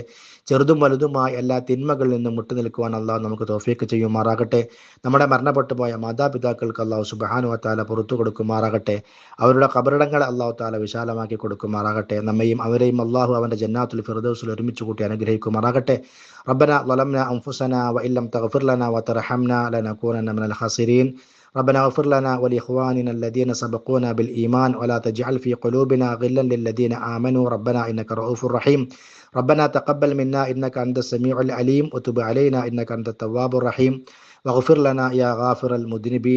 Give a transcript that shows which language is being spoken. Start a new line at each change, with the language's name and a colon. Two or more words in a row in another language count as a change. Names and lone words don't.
Malayalam: ചെറുതും വലുതുമായ എല്ലാ തിന്മകളിൽ നിന്നും മുട്ടുനിൽക്കുവാൻ അള്ളാഹു നമുക്ക് തൗഫീഖ് ചെയ്യുമാറാകട്ടെ. നമ്മുടെ മരണപ്പെട്ടു പോയ മാതാപിതാക്കൾക്ക്
Arabic: الله سبحانه و تعالى
Malayalam: പുറത്തു കൊടുക്കുമാറാകട്ടെ. അവരുടെ ഖബറിടങ്ങളെ
Arabic: الله تعالى
Malayalam: വിശാലമാക്കി കൊടുക്കുമാറാകട്ടെ. നമ്മയും അവരെയും അള്ളാഹു അവൻ്റെ ജന്നാത്തുൽ ഫിർദൗസിൽ ഒരുമിച്ച് കൂട്ടി അനുഗ്രഹിക്കുമാറാകട്ടെ.
Arabic: ربنا ظلمنا أنفسنا وإن لم تغفر لنا وترحمنا لنكونن من الخاسرين. ربنا اغفر لنا ولإخواننا الذين سبقونا بالإيمان ولا تجعل في قلوبنا غلا للذين آمنوا ربنا إنك رؤوف رحيم. ربنا تقبل منا إنك أنت السميع العليم وتب علينا إنك أنت التواب الرحيم واغفر لنا يا غافر المذنبين.